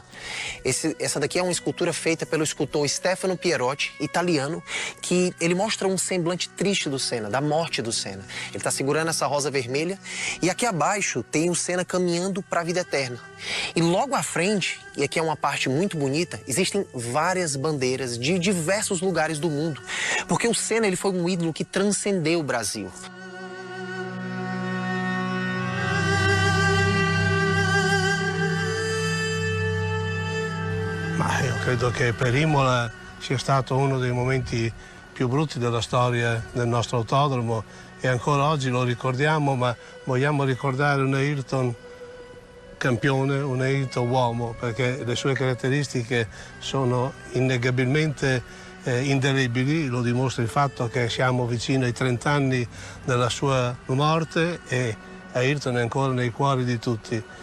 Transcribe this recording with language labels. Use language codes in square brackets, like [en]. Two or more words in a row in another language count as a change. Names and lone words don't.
[pt] Essa daqui é uma escultura feita pelo escultor Stefano Pierotti, italiano, que ele mostra um semblante triste do Senna, da morte do Senna. Ele está segurando essa rosa vermelha e aqui abaixo tem o Senna caminhando para a vida eterna. E logo à frente, e aqui é uma parte muito bonita, existem várias bandeiras de diversos lugares do mundo, porque o Senna ele foi um ídolo que transcendeu o Brasil. [it] Ma io credo che per Imola sia stato uno dei momenti più brutti della storia del nostro autodromo e ancora oggi lo ricordiamo, ma vogliamo ricordare un Ayrton campione, un Ayrton uomo, perché le sue caratteristiche sono innegabilmente indelebili, lo dimostra il fatto che siamo vicini ai 30 anni dalla sua morte e Ayrton è ancora nei cuori di tutti.